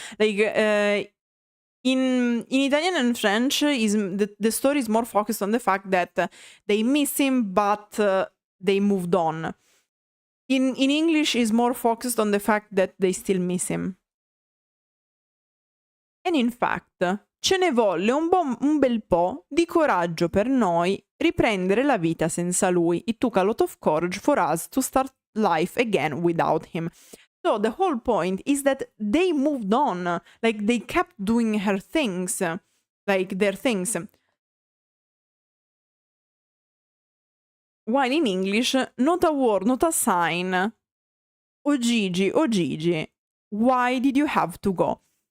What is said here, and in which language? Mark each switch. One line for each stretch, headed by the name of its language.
English: Like, in Italian and French, the story is more focused on the fact that they miss him, but they moved on. In English, is more focused on the fact that they still miss him. And in fact,
Italian: ce ne volle un bel po' di coraggio per noi riprendere la vita senza lui.
English: It took a lot of courage for us to start life again without him. So the whole point is that they moved on. Like, they kept doing her things. Like, their things. While in English, not a word, not a sign. Oh Gigi, why did you have to go?